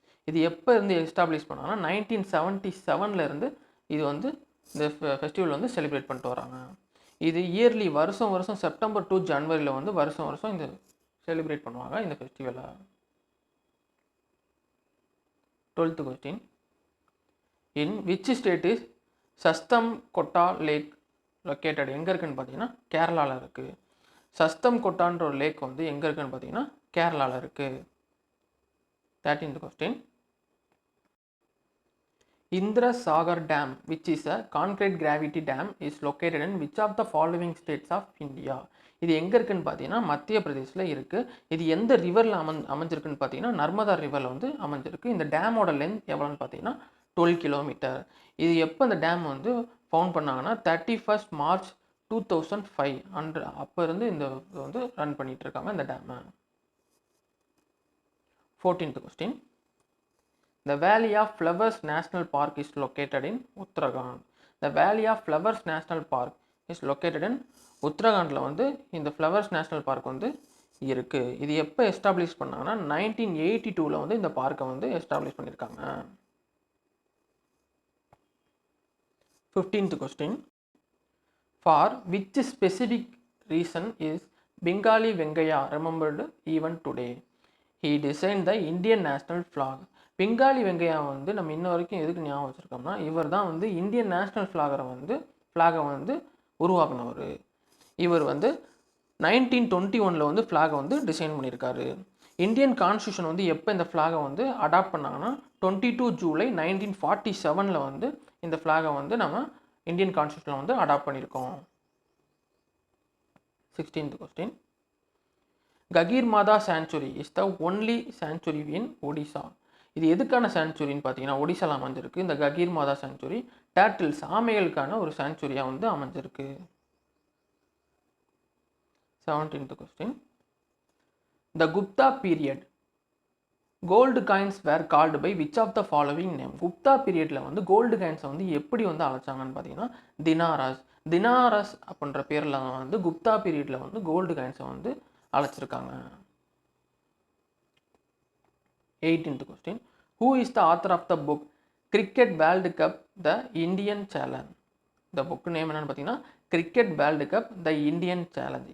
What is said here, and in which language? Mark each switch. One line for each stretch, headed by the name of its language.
Tamil: இது எப்போ இருந்து எஸ்டாப்ளிஷ் பண்ணாங்கன்னா 1977 இருந்து இது வந்து இந்த ஃபெஸ்டிவல் வந்து செலிப்ரேட் பண்ணிட்டு வராங்க. இது இயர்லி வருஷம் செப்டம்பர் டு ஜனவரியில் வந்து வருஷம் இந்த செலிப்ரேட் பண்ணுவாங்க இந்த ஃபெஸ்டிவலை.
English: 12th question. In which state is Sasthamkotta lake located?
Tamil: எங்கே இருக்குன்னு பார்த்தீங்கன்னா கேரளாவில் இருக்குது. சஸ்தம்கொட்டான்ற ஒரு லேக் வந்து எங்கே இருக்குன்னு பார்த்தீங்கன்னா கேரளாவில் இருக்குது.
English: 13th question. Indrasagar Dam, which is a concrete gravity dam, is located in which of the following states of India?
Tamil: இது எங்கே இருக்குன்னு பார்த்தீங்கன்னா மத்திய பிரதேசில் இருக்குது. இது எந்த ரிவரில் அமைஞ்சிருக்குன்னு பார்த்தீங்கன்னா நர்மதா ரிவரில் வந்து அமைஞ்சிருக்கு. இந்த டேமோட லென்த் எவ்வளோன்னு பார்த்தீங்கன்னா 12 கிலோமீட்டர். இது எப்போ இந்த டேம் வந்து ஃபவுண்ட் பண்ணாங்கன்னா 31st March 2005 அப்போ இருந்து இந்த வந்து ரன் பண்ணிட்டு இருக்காங்க இந்த டேமை.
English: 14th question. The Valley of Flowers National Park is located in Uttarakhand. The Valley of Flowers National Park is located in
Tamil: உத்தரகாண்டில் வந்து இந்த ஃப்ளவர்ஸ் நேஷ்னல் பார்க் வந்து இருக்குது. இது எப்போ எஸ்டாப்ளிஷ் பண்ணாங்கன்னா 1982 வந்து இந்த பார்க்கை வந்து எஸ்டாப்ளிஷ் பண்ணியிருக்காங்க.
English: 15th question. For which specific reason is Bengali Venkaiah remembered even today? He designed the Indian national flag.
Tamil: Bengali Venkaiah வந்து நம்ம இன்ன வரைக்கும் எதுக்கு ஞாபகம் வச்சுருக்கோம்னா இவர் தான் வந்து இந்தியன் நேஷ்னல் ஃப்ளாகை வந்து உருவாக்குனவர். இவர் வந்து 1921 வந்து ஃப்ளாகை வந்து டிசைன் பண்ணியிருக்காரு. இந்தியன் கான்ஸ்டியூஷன் வந்து எப்போ இந்த ஃப்ளாகை வந்து அடாப்ட் பண்ணாங்கன்னா 22 ஜூலை 1947 வந்து இந்த ஃப்ளாகை வந்து நம்ம இந்தியன் கான்ஸ்டியூஷனில் வந்து அடாப்ட் பண்ணியிருக்கோம்.
English: 16th question. Gagirmada Sanctuary is the only sanctuary in Odisha.
Tamil: இது எதுக்கான சாங்சுரின்னு பார்த்தீங்கன்னா ஒடிசாவில் அமைஞ்சிருக்கு. இந்த ககீர்மாதா சாங்சுரி டேட்டில்ஸ் ஆமைகளுக்கான ஒரு சாங்சுரியாக வந்து அமைஞ்சிருக்கு.
English: 17th question. The Gupta period gold coins were called by which of the following name?
Tamil: Gupta பீரியடில் வந்து கோல்டு காயின்ஸை வந்து எப்படி வந்து அழைச்சாங்கன்னு பார்த்தீங்கன்னா தினாரஸ் அப்படின்ற பேரில் வந்து குப்தா பீரியடில் வந்து கோல்டு காயின்ஸை வந்து அழைச்சிருக்காங்க.
English: 18th question. Who is the author of the book Cricket World Cup The Indian Challenge?
Tamil: இந்த புக் நேம் என்னன்னு பார்த்தீங்கன்னா cricket world cup the Indian challenge.